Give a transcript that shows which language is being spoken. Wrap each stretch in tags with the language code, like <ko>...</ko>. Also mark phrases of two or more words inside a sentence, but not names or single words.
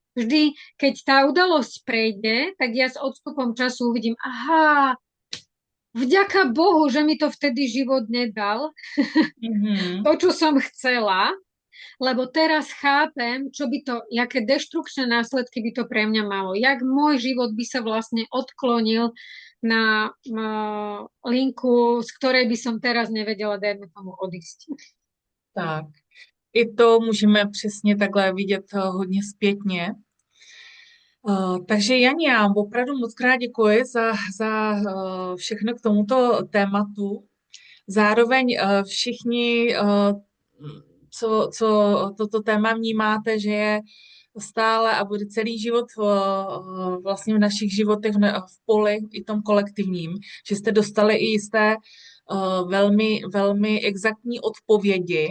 <sk>Vždy, keď tá udalosť prejde, tak ja s odstupom času uvidím, aha, vďaka Bohu, že mi to vtedy život nedal, to, čo som chcela, lebo teraz chápem, čo by to, aké deštrukčné následky by to pre mňa malo. Jak môj život by sa vlastne odklonil na linku, z ktorej by som teraz nevedela, dajme tomu, odísť.</sk> <cs>Tak, i to můžeme přesně takhle vidět hodně zpětně. Takže Janě, já opravdu moc krát děkuji za všechno k tomuto tématu. Zároveň všichni, co toto téma vnímáte, že je stále a bude celý život vlastně v našich životech v poli i tom kolektivním, že jste dostali i jisté velmi, velmi exaktní odpovědi.</cs>